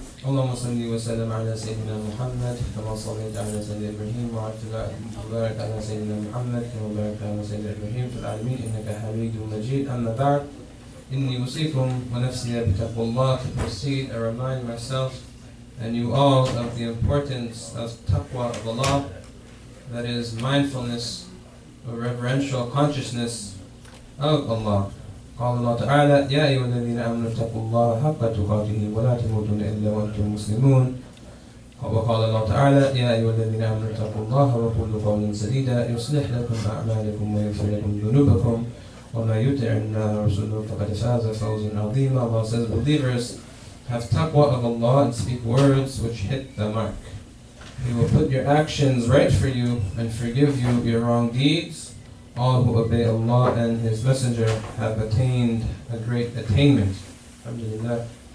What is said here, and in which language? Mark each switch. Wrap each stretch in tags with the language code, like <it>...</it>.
<ar>اللهم صل وسلم على سيدنا محمد كما صليت على سيدنا إبراهيم وبارك على سيدنا محمد كما باركت على سيدنا إبراهيم في العالمين إنك حميد مجيد. أما بعد إني أوصيكم ونفسي بتقوى الله.</ar> <en>To proceed, I remind myself and you all of the importance of taqwa of Allah, that is mindfulness or reverential consciousness of Allah.</en> <ar>قال الله تعالى يا أيها الذين آمنوا اتقوا الله حق تقاته ولا تموتن إلا وأنتم مسلمون. وقال الله تعالى يا أيها الذين آمنوا اتقوا الله وقولوا قولا سديدا يصلح لكم أعمالكم ويغفر لكم ذنوبكم وما يطع الله ورسوله فقد فاز فوزا عظيما.</ar> <en>Allah says, believers, have taqwa of Allah and speak words which hit the mark. He will put your actions right for you and forgive you your wrong deeds. All who obey Allah and His Messenger have attained a great attainment. Alhamdulillah.</en>